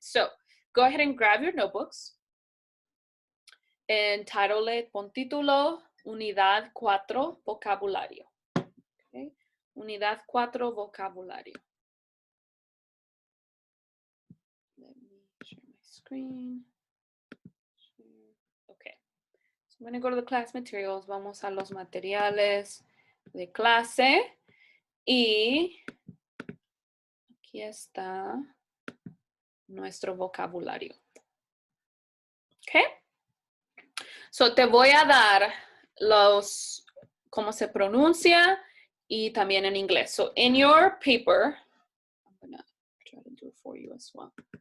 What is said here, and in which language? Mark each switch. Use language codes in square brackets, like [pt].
[en] So go ahead and grab your notebooks and title it, [es] pon título, [en] Unidad 4, Vocabulario. [es] Okay, Unidad 4, Vocabulario. [en] Let me share my screen. Okay, so I'm gonna go to the class materials. [es] Vamos a los materiales de clase. Y aquí está nuestro vocabulario. Okay. So te voy a dar los, cómo se pronuncia y también en inglés. [en] So in your paper, I'm gonna try to do it for you as well.